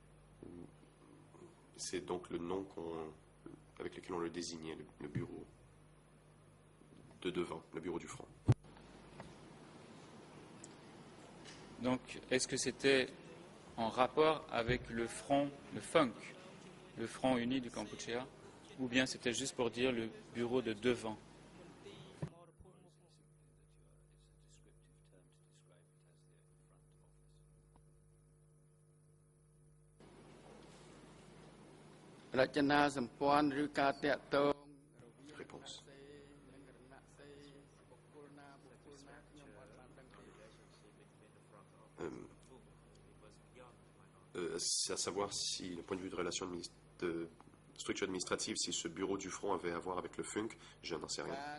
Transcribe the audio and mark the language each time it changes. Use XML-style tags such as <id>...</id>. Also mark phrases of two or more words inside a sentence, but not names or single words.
<fr>C'est donc le nom avec lequel on le désignait, le bureau de devant, le bureau du front. Donc, est-ce que c'était en rapport avec le front, le FUNK, le Front uni du Kampuchea, ou bien c'était juste pour dire le bureau de devant?</fr> <km>រចនាសម្ព័ន្ធឬការតាក់ទង</km> <fr>Réponse. C'est à savoir si, du point de vue de relation de structure administrative, si ce bureau du front avait à voir avec le FUNK, je n'en sais rien.</fr>